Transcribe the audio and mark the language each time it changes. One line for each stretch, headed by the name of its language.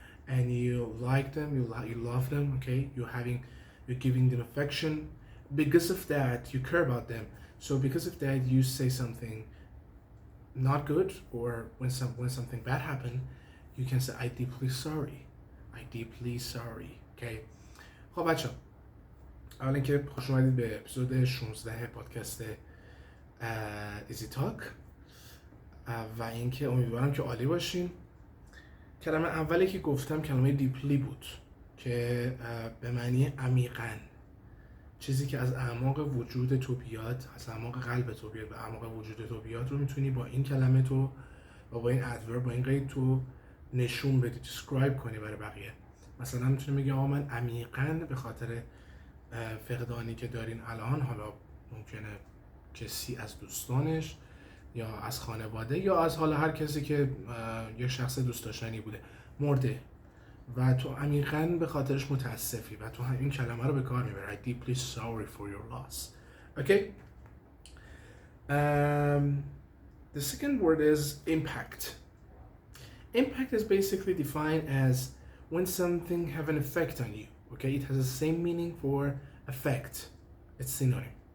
English: And you like them, you love them, okay? You're giving them affection. Because of that, you care about them. So because of that, you say something not good, or when something bad happened, you can say I'm deeply sorry. I'm deeply sorry, okay?
Persian: خب بچه اولا که خوش اومدید به اپیزود 16 پادکست ایزی تاک و اینکه امیدوارم که عالی باشین. کلمه اولی که گفتم کلمه دیپلی بود که به معنی عمیقاً، چیزی که از اعماق وجود تو بیاد، از اعماق قلب تو بیاد به اعماق وجود تو بیاد رو میتونی با این کلمه تو و با این ادورب، با این قید تو نشون بدی، دیسکرایب کنی برای بقیه. مثلا میتونی بگی آقا من عمیقاً به خاطر فقدانی که دارین الان، حالا ممکنه کسی از دوستانش یا از خانواده یا از حالا هر کسی که یه شخص دوست داشتنی بوده مرده و تو عمیقاً به خاطرش متاسفی و تو این کلمه رو به کار میبری.
English: I'm deeply sorry for your loss. Okay? The second word is impact. Impact is basically defined as when something have an effect on you. Okay? It has the same meaning for effect. It's synonym.